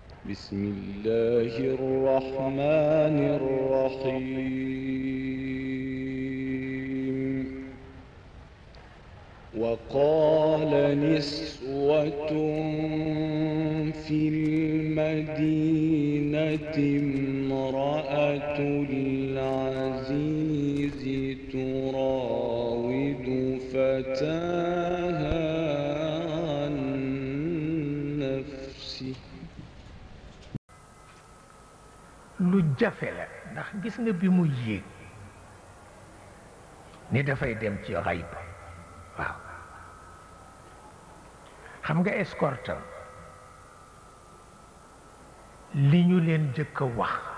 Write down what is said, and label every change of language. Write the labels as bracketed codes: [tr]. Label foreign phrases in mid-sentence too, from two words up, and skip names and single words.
[ar] بسم الله الرحمن الرحيم وقال نسوة في المدينة امرأة العزيز تراود فتاها عن نفسه [wo] lu jafe la ndax gis nga bi mu yéeg ni dafay dem ci xayb waaw xam nga escorte li ñu leen jëkk a wax